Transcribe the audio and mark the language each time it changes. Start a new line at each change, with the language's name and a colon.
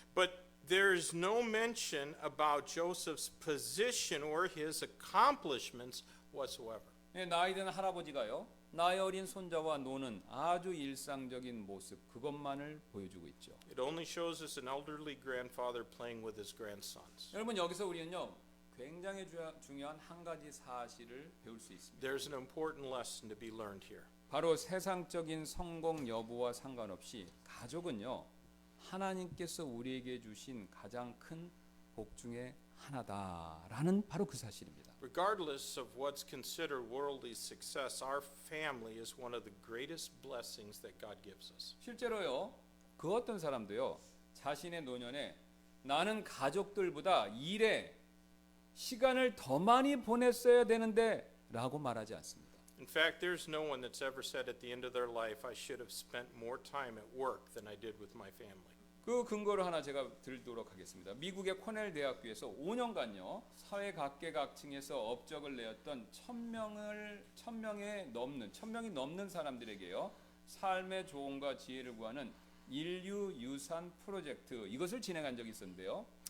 English: But there's no mention about Joseph's position or his accomplishments whatsoever.
Korean: 예, 나이 든 할아버지가요. 나이 어린 손자와 노는 아주 일상적인 모습 그것만을 보여주고 있죠.
English: It only shows us an elderly grandfather playing with his grandsons.
Korean: 여러분 여기서 우리는요. 굉장히 중요한 한 가지 사실을 배울 수 있습니다.
English: There's an important lesson to be learned here.
Korean: 바로 세상적인 성공 여부와 상관없이 가족은요. 하나님께서 우리에게 주신 가장 큰 복 중에 하나다라는 바로 그 사실입니다.
English: Regardless of what's considered worldly success, our family is one of the greatest blessings that God gives us.
Korean: 실제로요. 그 어떤 사람도요. 자신의 노년에 나는 가족들보다 일에 시간을 더 많이 보냈어야 되는데 라고 말하지 않습니다.
English: In fact, there's no one that's ever said at the end of their life, I should have spent more time at work than I did with my family.
Korean: 그 근거를 하나 제가 들도록 하겠습니다. 미국의 코넬 대학교에서 5년간요 사회 각계각층에서 업적을 내었던 1000명이 넘는 사람들에게요 삶의 조언과 지혜를 구하는 인류 유산 프로젝트 이것을 진행한 적이 있었는데요.